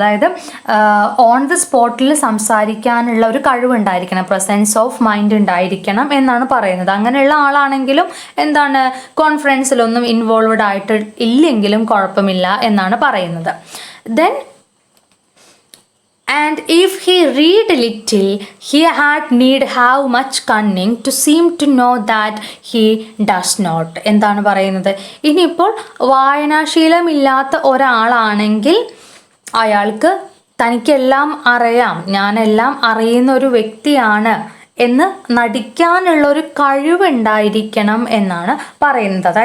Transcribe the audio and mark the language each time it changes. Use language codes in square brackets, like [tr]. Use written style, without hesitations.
[ml] അതായത് on the സ്പോട്ടിൽ സംസാരിക്കാനുള്ള ഒരു കഴിവുണ്ടായിരിക്കണം, പ്രസൻസ് ഓഫ് മൈൻഡ് ഉണ്ടായിരിക്കണം എന്നാണ് പറയുന്നത്. അങ്ങനെയുള്ള ആളാണെങ്കിലും എന്താണ്, കോൺഫറൻസിലൊന്നും ഇൻവോൾവ്ഡ് ആയിട്ട് ഇല്ലെങ്കിലും കുഴപ്പമില്ല എന്നാണ് പറയുന്നത്. [en] Then and if he read little, he need have much cunning to seem to know that he does not. [ml] എന്താണ് പറയുന്നത്, ഇനിയിപ്പോൾ വായനാശീലമില്ലാത്ത ഒരാളാണെങ്കിൽ അയാൾക്ക് തനിക്കെല്ലാം അറിയാം, ഞാനെല്ലാം അറിയുന്ന ഒരു വ്യക്തിയാണ് എന്ന് നടിക്കാനുള്ളൊരു കഴിവുണ്ടായിരിക്കണം എന്നാണ് പറയുന്നത്.